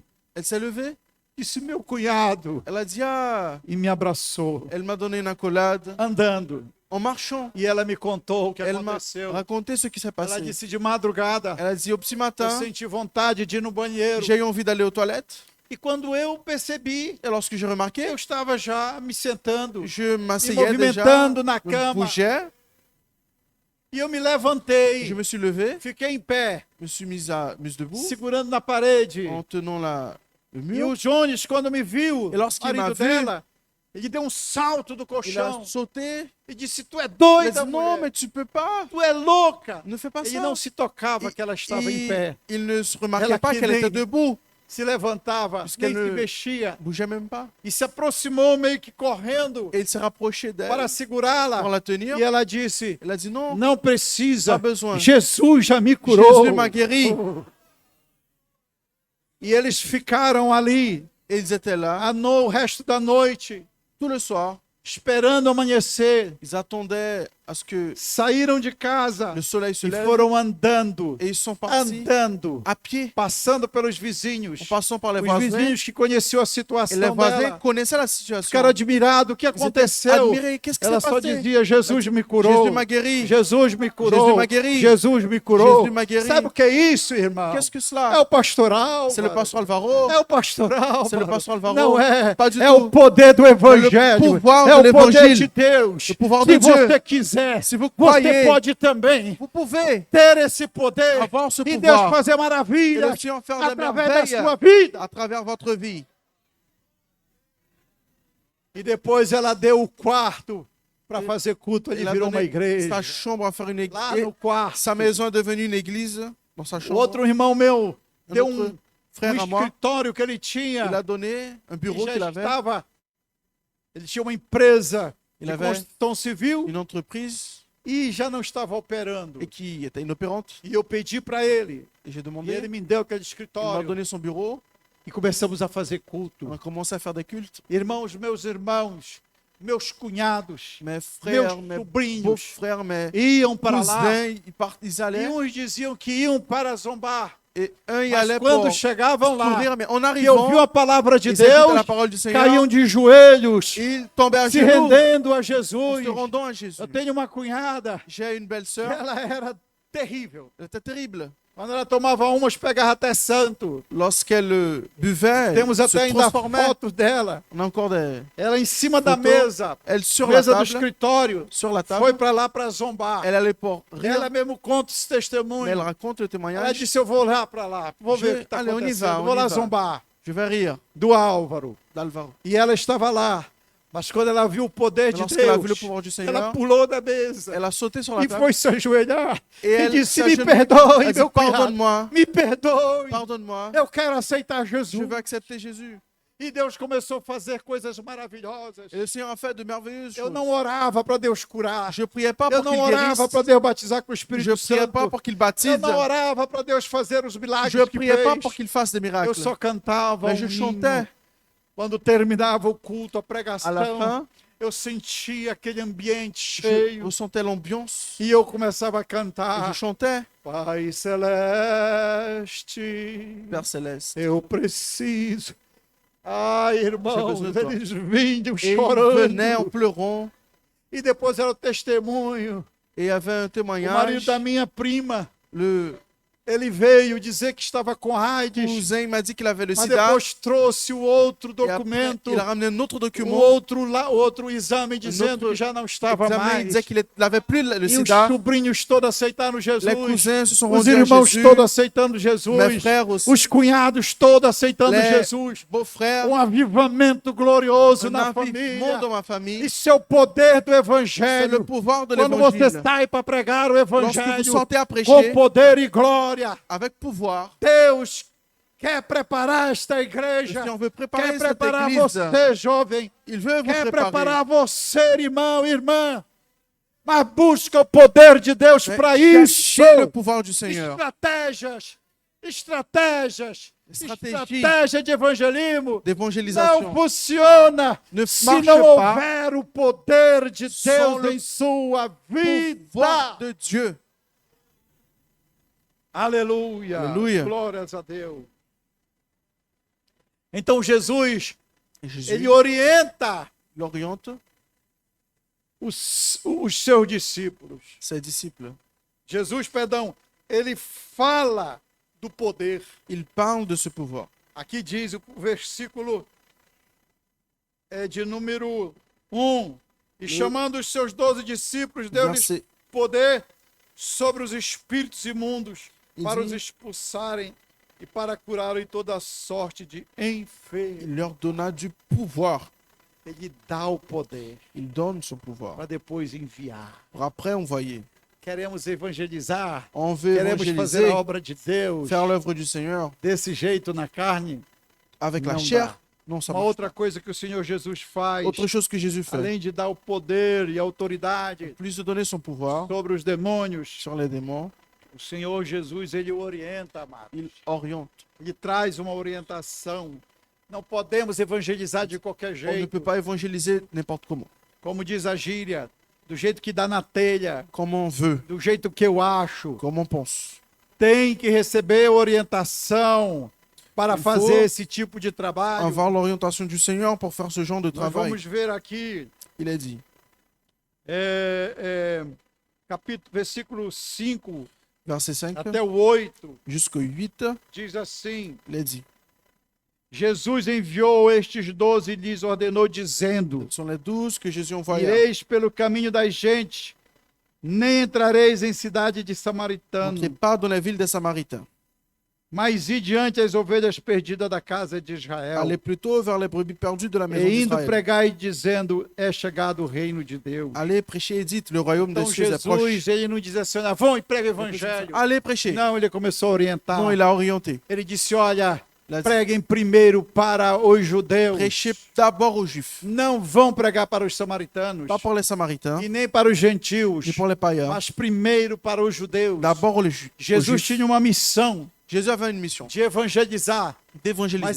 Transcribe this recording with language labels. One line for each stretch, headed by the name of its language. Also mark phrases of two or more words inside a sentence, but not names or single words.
French: Elle s'est levée.
Portuguese: disse meu cunhado,
French: Elle a dit, ah,
Portuguese: e me abraçou,
French: elle m'a donné une accolade.
Portuguese: andando.
French: En marchant,
Portuguese: E ela me contou o que
French: elle m'a
Portuguese: aconteceu.
French: raconté ce qui s'est
Portuguese: Ela
French: passé.
Portuguese: disse de madrugada,
French: Elle a dit, au petit
Portuguese: eu
French: matin,
Portuguese: senti vontade de ir no banheiro.
French: j'ai eu envie d'aller aux toilettes.
Portuguese: E quando eu percebi,
French: Et lorsque j'ai remarqué,
Portuguese: eu estava já me sentando,
French: je me m'asseyais déjà,
Portuguese: movimentando na
French: je
Portuguese: cama.
French: bougeais,
Portuguese: E eu me levantei,
French: je me suis levé,
Portuguese: fiquei em pé,
French: me suis mise debout,
Portuguese: segurando na parede.
French: en tenant le
Portuguese: E
French: mur.
Portuguese: o Jones, quando me viu,
French: E lorsqu'il
Portuguese: marido
French: m'a vu,
Portuguese: dela, ele deu um salto do
French: Il
Portuguese: colchão
French: a sauté.
Portuguese: e disse: Tu é
French: Il a
Portuguese: doida,
French: dit, non,
Portuguese: mulher.
French: mais tu peux pas.
Portuguese: Tu é louca.
French: Ne fais pas
Portuguese: Ele
French: ça.
Portuguese: não se tocava que ela estava em pé.
French: Il ne se remarquait
Portuguese: Ela
French: pas que qu'elle
Portuguese: nem-
French: était debout.
Portuguese: Se levantava,
French: Puisqu'elle
Portuguese: nem se
French: ne-
Portuguese: mexia.
French: Bougeait même pas.
Portuguese: E se aproximou meio que correndo
French: Et il s'est rapproché d'elle
Portuguese: para segurá-la.
French: pour la tenir.
Portuguese: E ela disse:
French: Elle a dit non,
Portuguese: Não precisa.
French: Pas besoin.
Portuguese: Jesus já me curou.
French: Jésus m'a guéri.
Portuguese: E eles ficaram ali
French: Et ils étaient là
Portuguese: o resto da noite,
French: tout le soir.
Portuguese: esperando amanhecer.
French: Ils attendaient à ce que
Portuguese: Saíram de casa
French: le soleil se
Portuguese: e
French: lève.
Portuguese: foram andando,
French: Et ils sont partis
Portuguese: andando,
French: à pied,
Portuguese: passando pelos vizinhos.
French: en passant par les
Portuguese: Os
French: voisins.
Portuguese: vizinhos que conheciam a
French: Et les
Portuguese: situação
French: voisins
Portuguese: dela
French: connaissaient la situation.
Portuguese: ficaram admirados. O que
French: Ils étaient
Portuguese: aconteceu?
French: admirés. Qu'est-ce qui
Portuguese: Ela
French: s'est
Portuguese: só
French: passé?
Portuguese: dizia: Jesus me curou.
French: Jésus m'a guéri.
Portuguese: Jesus me curou.
French: Jesus m'a guéri.
Portuguese: Jesus me curou.
French: Jesus m'a guéri.
Portuguese: Sabe o que é isso, irmão?
French: Qu'est-ce que
Portuguese: É
French: cela?
Portuguese: o pastoral.
French: C'est le pasteur Alvaro.
Portuguese: É o pastoral.
French: C'est le pasteur Alvaro.
Portuguese: Não é.
French: Pas du
Portuguese: É
French: tout.
Portuguese: o poder do evangelho.
French: pouvoir
Portuguese: É
French: de
Portuguese: o poder
French: l'évangile.
Portuguese: de Deus.
French: Le pouvoir
Portuguese: Se
French: de Dieu.
Portuguese: você quiser,
French: Si vous
Portuguese: você
French: croyez,
Portuguese: pode também
French: vous pouvez
Portuguese: ter esse poder
French: avoir ce
Portuguese: e
French: pouvoir.
Portuguese: Deus fazer
French: Et
Portuguese: maravilhas
French: le Seigneur faire des
Portuguese: através da
French: merveilles
Portuguese: sua vida.
French: à travers votre vie.
Portuguese: E depois ela deu o quarto para fazer culto. Ele
French: Il a
Portuguese: virou uma
French: donné
Portuguese: igreja.
French: sa chambre à faire une
Portuguese: Lá
French: église.
Portuguese: no quarto.
French: Sa maison est devenue une église. dans sa
Portuguese: O
French: chambre.
Portuguese: outro irmão meu
French: Un
Portuguese: deu
French: autre
Portuguese: um
French: frère à moi,
Portuguese: escritório que ele
French: il
Portuguese: tinha.
French: a donné un bureau
Portuguese: E
French: qu'il
Portuguese: já
French: avait,
Portuguese: estava. Ele tinha uma empresa
French: Il
Portuguese: de
French: avait
Portuguese: construção civil
French: une entreprise
Portuguese: e já não estava operando.
French: et qui était inopérante.
Portuguese: E eu pedi para ele.
French: Et j'ai
Portuguese: E
French: demandé,
Portuguese: ele me deu aquele
French: il m'a
Portuguese: escritório.
French: donné son bureau,
Portuguese: E começamos a fazer
French: on
Portuguese: culto.
French: a commencé à faire des cultes.
Portuguese: Irmãos, meus cunhados,
French: Mes frères,
Portuguese: meus
French: mes
Portuguese: sobrinhos
French: beaux-frères, mes
Portuguese: iam para lá.
French: cousins, ils
Portuguese: E
French: allaient,
Portuguese: uns diziam que iam para zombar.
French: et un y
Portuguese: Mas
French: allait
Portuguese: quando
French: pour
Portuguese: chegavam lá
French: sourire, mais en
Portuguese: e
French: arrivant,
Portuguese: ouviu a palavra de
French: ils écoutaient
Portuguese: Deus,
French: la parole du Seigneur,
Portuguese: caíam de joelhos,
French: ils tombaient à
Portuguese: se
French: genoux,
Portuguese: rendendo a
French: en
Portuguese: Jesus.
French: se rendant à Jésus.
Portuguese: Eu tenho uma cunhada
French: J'ai une
Portuguese: que
French: belle-sœur,
Portuguese: ela era terrível.
French: elle était terrible.
Portuguese: Quando ela tomava umas, pegava até santo.
French: Lorsqu'elle buvait,
Portuguese: Temos
French: elle se
Portuguese: até ainda
French: transformait.
Portuguese: fotos dela.
French: On a encore des
Portuguese: Ela em cima da
French: photos.
Portuguese: mesa,
French: Elle sur la
Portuguese: mesa do
French: table,
Portuguese: escritório,
French: sur la
Portuguese: foi
French: table,
Portuguese: para lá para zombar.
French: elle allait pour
Portuguese: Ela
French: rire,
Portuguese: mesmo conta esse
French: mais elle
Portuguese: testemunho.
French: raconte le
Portuguese: Ela
French: témoignage.
Portuguese: disse, eu vou lá para lá, vou ver o que está
French: Allez, on y
Portuguese: acontecendo,
French: va, on
Portuguese: vou
French: y
Portuguese: lá
French: va.
Portuguese: zombar.
French: Je vais rire
Portuguese: Do Álvaro.
French: d'Alvaro.
Portuguese: E ela estava lá. Mas quando ela viu o poder de
French: Lorsqu'elle a vu le
Portuguese: Deus,
French: pouvoir du
Portuguese: ela
French: Seigneur,
Portuguese: pulou da mesa
French: elle a sauté sur la
Portuguese: e
French: table
Portuguese: foi se ajoelhar
French: et
Portuguese: e
French: elle
Portuguese: disse,
French: s'est
Portuguese: me
French: agenouillée.
Portuguese: perdoe,
French: Elle dit,
Portuguese: meu cunhado,
French: pardonne-moi,
Portuguese: me perdoe,
French: pardonne-moi,
Portuguese: eu quero aceitar
French: je
Portuguese: Jesus.
French: veux accepter Jésus.
Portuguese: E Deus começou a fazer coisas maravilhosas.
French: Et le Seigneur a fait de merveilleuses
Portuguese: Eu
French: choses.
Portuguese: não orava para Deus curar.
French: Je priais pas
Portuguese: Eu
French: pour
Portuguese: não
French: qu'il
Portuguese: orava
French: guérisse.
Portuguese: para Deus batizar com o
French: Je
Portuguese: Espírito
French: priais pas
Portuguese: Santo.
French: pour qu'il
Portuguese: Eu
French: baptise.
Portuguese: não orava para Deus fazer os milagres
French: Je
Portuguese: que
French: priais pas
Portuguese: fez.
French: pour qu'il fasse des
Portuguese: Eu
French: miracles.
Portuguese: só cantava
French: Mais je
Portuguese: um
French: chantais.
Portuguese: hino. Quando terminava o culto, a
French: À la
Portuguese: pregação,
French: fin,
Portuguese: eu sentia aquele ambiente
French: je
Portuguese: cheio.
French: ressentais l'ambiance
Portuguese: E eu começava a
French: et
Portuguese: cantar.
French: je chantais,
Portuguese: Pai Celeste,
French: Père Céleste.
Portuguese: eu preciso. Ai, irmãos,
French: besoin de toi.
Portuguese: eles vinham
French: Et il
Portuguese: chorando.
French: venait en pleurant.
Portuguese: E depois era o testemunho.
French: Et il y avait un
Portuguese: O marido
French: témoignage.
Portuguese: da minha prima,
French: Le
Portuguese: ele veio dizer que estava com AIDS,
French: cousin m'a dit qu'il avait le
Portuguese: mas
French: sida.
Portuguese: depois trouxe o outro
French: Et après,
Portuguese: documento,
French: il a ramené un autre
Portuguese: o
French: document.
Portuguese: outro exame dizendo
French: autre
Portuguese: que já não estava
French: Examen, il
Portuguese: mais.
French: disait qu'il n'avait plus le
Portuguese: E os
French: sida.
Portuguese: sobrinhos todos aceitaram Jesus.
French: Les cousins se sont
Portuguese: Os
French: rendus à
Portuguese: irmãos
French: Jésus.
Portuguese: todos aceitando Jesus.
French: Mes frères aussi.
Portuguese: Os cunhados todos aceitando
French: Les
Portuguese: Jesus.
French: beaux-frères.
Portuguese: Um avivamento glorioso
French: Un
Portuguese: na
French: avivement
Portuguese: família.
French: dans ma famille.
Portuguese: Isso é o poder do
French: C'est le
Portuguese: Evangelho.
French: pouvoir de
Portuguese: Quando você
French: l'évangile.
Portuguese: sai para pregar o
French: Lorsque vous
Portuguese: Evangelho
French: sortez à
Portuguese: com
French: prêcher
Portuguese: poder e glória,
French: avec pouvoir,
Portuguese: Deus quer preparar esta
French: le
Portuguese: igreja.
French: Seigneur veut préparer
Portuguese: Quer
French: cette
Portuguese: preparar
French: église.
Portuguese: você, jovem.
French: Il veut vous
Portuguese: Quer
French: préparer.
Portuguese: preparar você, irmão, irmã. Mas busca o poder de Deus
French: Mais
Portuguese: para isso.
French: cherchez le pouvoir du Seigneur.
Portuguese: Estratégia
French: Stratégie
Portuguese: de evangelismo não
French: d'évangélisation
Portuguese: funciona
French: ne
Portuguese: se
French: marche
Portuguese: não
French: pas
Portuguese: houver o poder de
French: sans
Portuguese: Deus
French: le
Portuguese: em sua
French: pouvoir
Portuguese: vida.
French: de Dieu.
Portuguese: Aleluia.
French: Aleluia.
Portuguese: Glórias a Deus. Então Jesus,
French: Et Jésus
Portuguese: ele orienta
French: l'oriente
Portuguese: os seus discípulos.
French: ses disciples.
Portuguese: Jesus, perdão, ele fala do poder.
French: Il parle de ce pouvoir.
Portuguese: Aqui diz o versículo de número 1. E chamando os seus 12 discípulos, deu-lhes
French: Verset,
Portuguese: poder sobre os espíritos imundos,
French: Il
Portuguese: para
French: dit-
Portuguese: os expulsarem e para curarem toda sorte de enfermidade.
French: il leur donna du pouvoir.
Portuguese: Ele dá o poder
French: Il donne son pouvoir.
Portuguese: para depois enviar.
French: Pour après envoyer.
Portuguese: Queremos evangelizar,
French: On veut
Portuguese: queremos fazer
French: évangéliser,
Portuguese: a obra de Deus
French: faire l'œuvre du Seigneur
Portuguese: desse jeito na carne.
French: avec la Non, chair. bah. Non, ça
Portuguese: Uma
French: marche
Portuguese: outra coisa que o Senhor Jesus faz,
French: pas. Autre chose que Jésus fait,
Portuguese: além de dar o poder e a autoridade
French: plus de donner son pouvoir
Portuguese: sobre os demônios,
French: sur les démons,
Portuguese: o Senhor Jesus, ele orienta, amado.
French: il oriente.
Portuguese: Ele traz uma orientação. Não podemos evangelizar de qualquer
French: On ne
Portuguese: jeito.
French: peut pas évangéliser n'importe comment.
Portuguese: Como diz a gíria, do jeito que dá na telha,
French: Comme on veut,
Portuguese: do jeito que eu acho.
French: comme on pense.
Portuguese: Tem que receber orientação para
French: Il
Portuguese: fazer
French: faut
Portuguese: esse tipo de trabalho.
French: Avoir l'orientation du Seigneur pour faire ce genre de
Portuguese: Nós
French: travail.
Portuguese: vamos ver aqui,
French: Il est dit,
Portuguese: capítulo, versículo 5
French: verset 5
Portuguese: até o 8,
French: jusqu'au 8,
Portuguese: diz assim:
French: il est dit,
Portuguese: Jesus enviou estes 12 e lhes ordenou, dizendo:
French: ce sont les 12 que Jésus envoya.
Portuguese: Ireis pelo caminho das gentes, nem entrareis em cidade de
French: N'entrez
Portuguese: Samaritano,
French: pas dans la ville des Samaritains.
Portuguese: mas ir diante as ovelhas perdidas da casa de Israel.
French: Allez plutôt vers les brebis perdues de la maison
Portuguese: E indo
French: d'Israël.
Portuguese: pregar e dizendo, é chegado o reino de Deus.
French: Allez prêcher et dites, le royaume des
Portuguese: Então
French: cieux est proche.
Portuguese: Jesus, ele não diz assim, vão e prega o evangelho.
French: Allez prêcher.
Portuguese: Não, ele começou a orientar.
French: Non, il a orienté.
Portuguese: Ele disse, olha,
French: Il a dit,
Portuguese: preguem primeiro para os judeus.
French: prêchez d'abord aux Juifs,
Portuguese: Não vão pregar para os samaritanos
French: pas pour les Samaritains,
Portuguese: e nem para os gentios,
French: ni pour les païens,
Portuguese: mas primeiro para os judeus.
French: d'abord aux Juifs.
Portuguese: Jesus tinha uma missão
French: Jésus avait une mission
Portuguese: de evangelizar, mas
French: d'évangéliser.